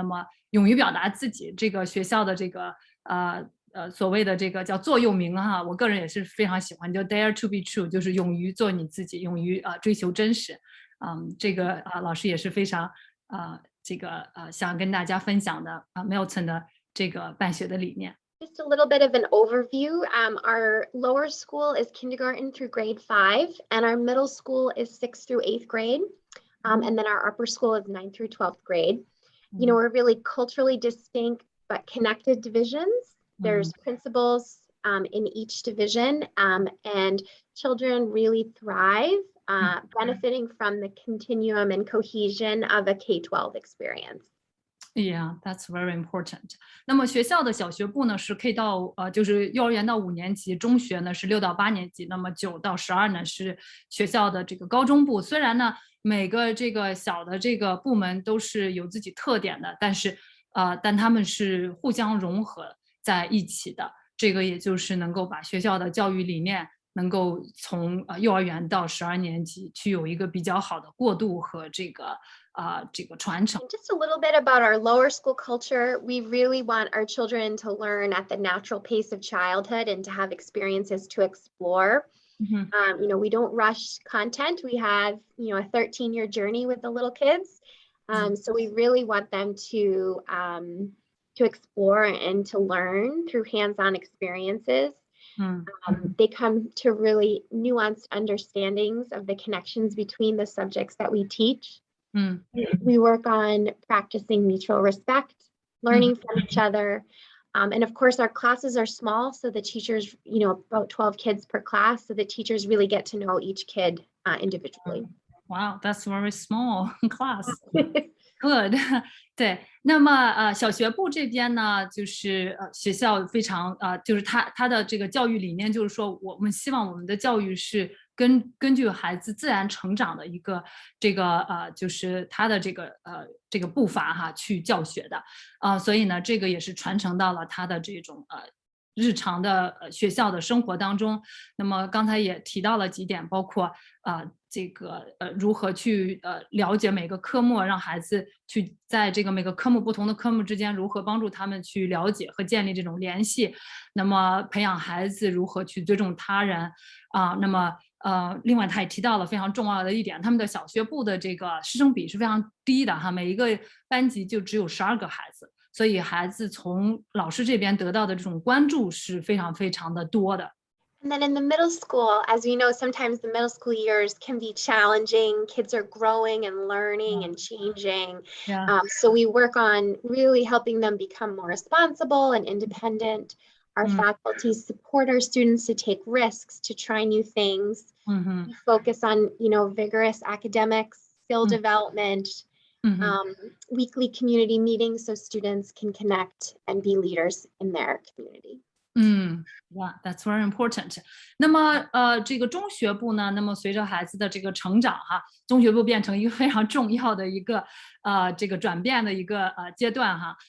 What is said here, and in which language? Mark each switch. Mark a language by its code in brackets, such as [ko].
[zh] 那么勇于表达自己，这个学校的这个所谓的这个叫座右铭哈，我个人也是非常喜欢，叫 [en] Dare to be true， [zh] 就是勇于做你自己，勇于追求真实。这个老师也是非常想跟大家分享的Milton 的这个办学的理念。 [en] Just a little bit of an overview. Our lower school is kindergarten through grade 5, and our middle school is 6th through 8th grade. And then our upper school is 9th through 12th grade. You know, we're really culturally distinct but connected divisions. There's principals in each division, and children really thrive, benefiting from the continuum and cohesion of a K-12 experience. Yeah, that's very important. [zh] 那么学校的小学部呢是 K 到就是幼儿园到5年级，中学呢是6到8年级，那么9到12呢是学校的这个高中部。虽然呢每个这个小的这个部门都是有自己特点的，但他们是互相融合在一起的。这个也就是能够把学校的教育理念能够从幼儿园到12年级去有一个比较好的过渡和这个传承。 [en] Just a little bit about our lower school culture. We really want our children to learn at the natural pace of childhood and to have experiences to explore. You know, we don't rush content. We have, you know, a 13-year journey with the little kids. So we really want them to explore and to learn through hands-on experiences. They come to really nuanced understandings of the connections between the subjects that we teach. We work on practicing mutual respect, learning from each other. And of course, our classes are small, so the teachers, you know, about 12 kids per class, so the teachers really get to know each kid individually. Wow, that's very small class. Good. [zh] 对，那么小学部这边呢，就是学校非常就是它的这个教育理念，就是说我们希望我们的教育是根据孩子自然成长的一个这个就是他的这个步伐哈去教学的所以呢，这个也是传承到了他的这种日常的学校的生活当中。那么刚才也提到了几点，包括这个如何去了解每个科目，让孩子去在这个每个科目不同的科目之间如何帮助他们去了解和建立这种联系，那么培养孩子如何去尊重他人那么另外他也提到了非常重要的一点，他们的小学部的这个师生比是非常低的哈，每一个班级就只有12个孩子，所以孩子从老师这边得到的这种关注是非常非常的多的。 [en] And then in the middle school, as we know, sometimes the middle school years can be challenging. Kids are growing and learning and changing. So we work on really helping them become more responsible and independent. Our faculty support our students to take risks, to try new things. We focus on, you know, vigorous academics skill development, weekly community meetings so students can connect and be leaders in their community. Yeah, that's very important. [zh] 那么这个中学部呢，那么随着孩子的这个成长哈，中学部变成一个非常重要的一个这个转变的一个阶段哈。